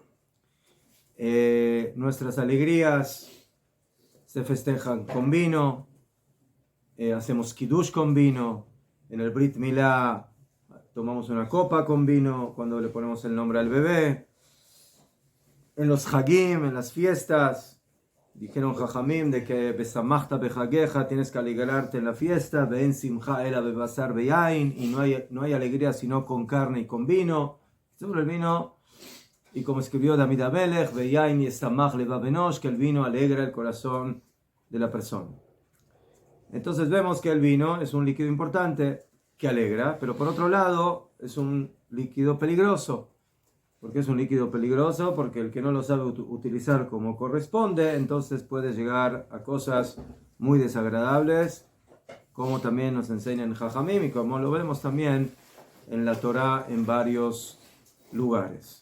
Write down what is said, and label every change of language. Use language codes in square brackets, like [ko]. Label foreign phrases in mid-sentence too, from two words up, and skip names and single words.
[es] nuestras alegrías se festejan con vino, hacemos kiddush con vino, en el [he] ברית מילה [es] tomamos una copa con vino cuando le ponemos el nombre al bebé, en los Hagim, en las fiestas, dijeron Jajamim de que [he] ושמחת בחגך, [es] tienes que alegrarte en la fiesta, [he] אין שמחה אלא בבשר וביין, [es] y no hay alegría sino con carne y con vino. Sobre el vino, y como escribió David Amelech, [he] ויין ישמח לבב אנוש, [es] que el vino alegra el corazón de la persona. Entonces vemos que el vino es un líquido importante que alegra, pero por otro lado es un líquido peligroso. ¿Por qué es un líquido peligroso? Porque el que no lo sabe utilizar como corresponde, entonces puede llegar a cosas muy desagradables, como también nos enseña en Jajamim y como lo vemos también en la Torá en varios lugares.